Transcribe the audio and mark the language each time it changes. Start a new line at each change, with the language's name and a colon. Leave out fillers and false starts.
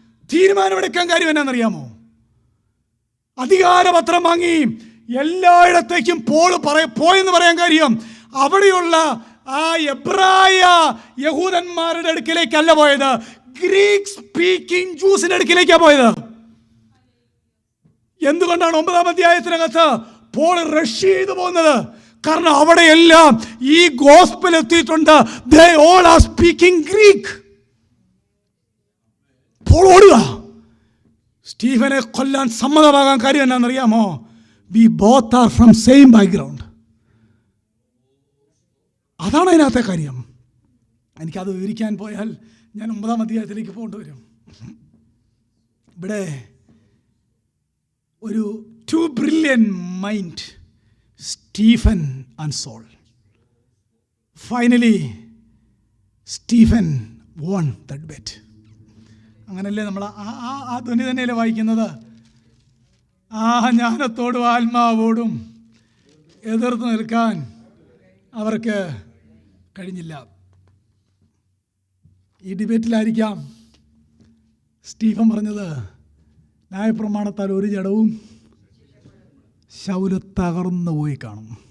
Malayalam: തീരുമാനമെടുക്കാൻ കാര്യം എന്നാണെന്നറിയാമോ? അധികാരപത്രം വാങ്ങി എല്ലായിടത്തേക്കും പോയെന്ന് പറയാൻ കാര്യം അവിടെയുള്ള ആ എബ്രായ യഹൂദന്മാരുടെ അടുക്കിലേക്കല്ല പോയത്, ഗ്രീക്ക് സ്പീക്കിംഗ് ജൂസിന്റെ അടുക്കിലേക്കാണ് പോയത്. എന്തുകൊണ്ടാണ് 9-ാം അധ്യായത്തിനകത്ത് പോൾ റഷ് ചെയ്തു പോകുന്നത്? കാരണം അവിടെയെല്ലാം ഈ ഗോസ്പൽ എത്തിയിട്ടുണ്ട്.
English: They all are speaking Greek.
Malayalam: Paul ഓടുക. സ്റ്റീഫനെ കൊല്ലാൻ സമ്മതമാകാൻ കാര്യം എന്നാണെന്നറിയാമോ?
English: We both are from same background.
Malayalam: അതാണ് അതിനകത്തെ കാര്യം. എനിക്കത് വിവരിക്കാൻ പോയാൽ ഞാൻ 9-ാം അധ്യായത്തിലേക്ക് പോകേണ്ടി വരും. ഇവിടെ ഒരു
English: 2 brilliant mind, Stephen and Saul. Finally, Stephen won that bet.
Malayalam: അങ്ങനല്ലേ നമ്മൾ ആ ധ്വനി തന്നെയല്ലേ വായിക്കുന്നത്? ആ ജ്ഞാനത്തോടും ആത്മാവോടും എതിർത്ത് നിൽക്കാൻ അവർക്ക് കഴിഞ്ഞില്ല. ഈ ഡിബേറ്റിലായിരിക്കാം സ്റ്റീഫൻ പറഞ്ഞത്, ന്യായപ്രമാണത്താൽ ഒരു ജഡവും ശൗല് തകർന്നു പോയി കാണും.